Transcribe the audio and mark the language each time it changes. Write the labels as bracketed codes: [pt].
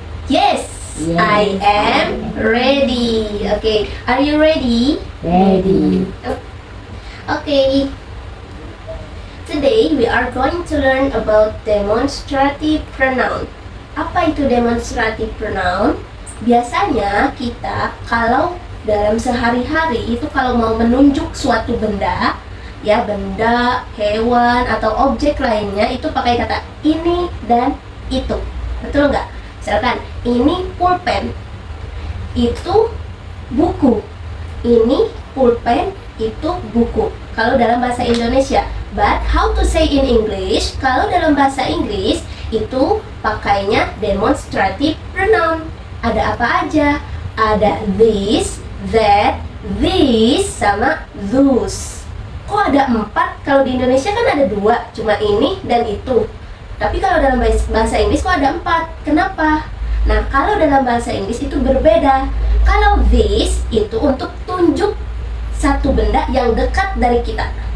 [en] Yes, I am ready. Okay, are you ready? Ready. Okay. Today we are going to learn about demonstrative pronoun. [id] Apa itu demonstrative pronoun? Biasanya kita kalau dalam sehari-hari itu kalau mau menunjuk suatu benda, ya benda, hewan atau objek lainnya itu pakai kata ini dan itu. Betul nggak? Misalkan ini pulpen, itu buku. Ini pulpen, itu buku. Kalau dalam bahasa Indonesia. [en] But how to say in English? [id] Kalau dalam bahasa Inggris itu pakainya demonstrative pronoun. Ada apa aja? Ada this, that, these, sama those. Kok ada 4? Kalau di Indonesia kan ada 2, cuma ini dan itu. Tapi kalau dalam bahasa Inggris kok ada 4? Kenapa? Nah, kalau dalam bahasa Inggris itu berbeda. Kalau this itu untuk tunjuk satu benda yang dekat dari kita.